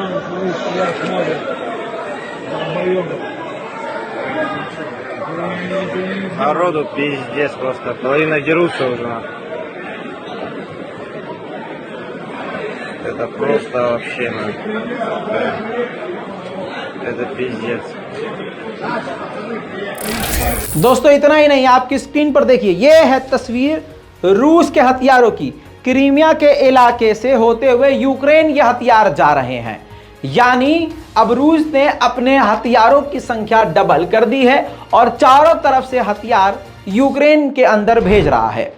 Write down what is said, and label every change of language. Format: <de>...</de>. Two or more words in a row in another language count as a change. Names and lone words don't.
<ru>Народу пиздец просто, половина дерутся уже. Это просто вообще, это пиздец.</ru> <hi>दोस्तों इतना ही नहीं, आपकी स्क्रीन पर देखिए, ये है तस्वीर रूस के हथियारों की। क्रीमिया के इलाके से होते हुए यूक्रेन ये हथियार जा रहे हैं, यानी अब रूस ने अपने हथियारों की संख्या डबल कर दी है और चारों तरफ से हथियार यूक्रेन के अंदर भेज रहा है।</hi>